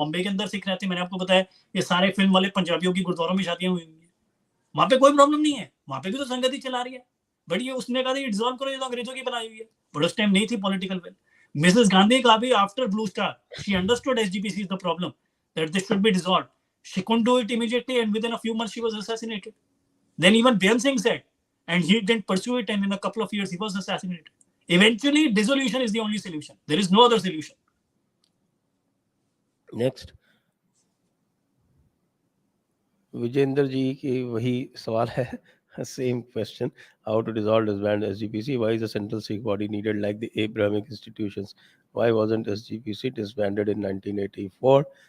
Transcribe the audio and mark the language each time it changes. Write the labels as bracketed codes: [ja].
[hi] बॉम्बे के अंदर सिख रहते हैं, मैंने आपको बताया ये सारे फिल्म वाले पंजाबियों की गुरुद्वारों में शादियां हुई हैं, वहां पे कोई प्रॉब्लम नहीं है, वहां पे भी तो संगत ही चला रही है। बट ये उसने कहा ये डिसॉल्व करो, ये तो अंग्रेजों की बनाई हुई है, बट उस टाइम नहीं थी पॉलिटिकल विल। [en] Mrs Gandhi [hi] का भी [en] After Blue Star she understood SGPC is the problem, that this should be dissolved. She couldn't do it immediately, and within a few months she was assassinated. Then even Beant Singh said, and he didn't pursue it, and in a couple of years he was assassinated. Eventually dissolution is the only solution, there is no other solution. Next, [hi] Vijendra जी की वही सवाल है, [en] Same question, how to dissolve disband SGPC, why is the central Sikh body needed like the Abrahamic institutions, why wasn't SGPC disbanded in 1984?